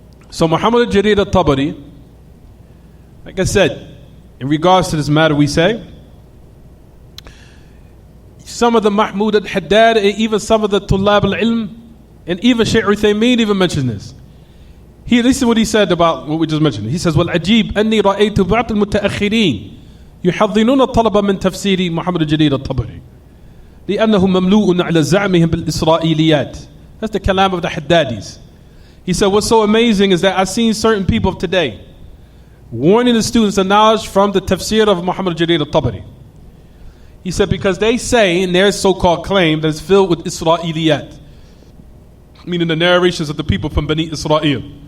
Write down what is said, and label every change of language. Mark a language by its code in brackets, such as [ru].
[en] So Muhammad al-Jarir al-Tabari, like I said, in regards to this matter, we say, some of the Mahmoud al-Haddad, and even some of the Tullab al-Ilm, and even Shaykh Uthaymeen even mentioned this. Listen what he said about what we just mentioned. He says, [ar] وَالْعَجِيبُ أَنِّي رَأَيْتُ بَعْضَ الْمُتَأَخِّرِينَ يحضنون الطلبة من تفسير محمد الجليل الطبري لأنه مملوء على زعمهم بالإسرائيليات. [en] That's the kalam of the Haddadis. He said, what's so amazing is that I've seen certain people of today warning the students of knowledge from the tafsir of Muhammad al-Jalil al-Tabari. He said, because they say in their so-called claim that it's filled with Israeliyat, meaning the narrations of the people from Bani Israel.